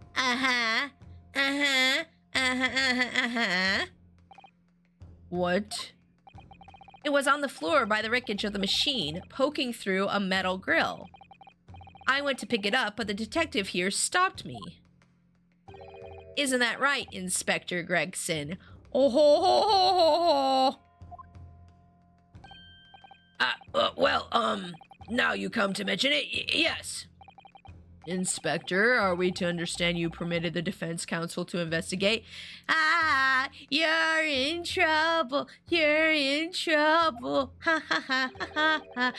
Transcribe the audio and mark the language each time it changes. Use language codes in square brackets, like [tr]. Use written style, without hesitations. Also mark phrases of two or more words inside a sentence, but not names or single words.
[en] What? It was on the floor by the wreckage of the machine, poking through a metal grill. I went to pick it up, but the detective here stopped me. Isn't that right, Inspector Gregson? Oh ho ho ho ho ho! Now you come to mention it, yes. Inspector, are we to understand you permitted the defense counsel to investigate? You're in trouble. You're in trouble. Ha ha ha ha ha.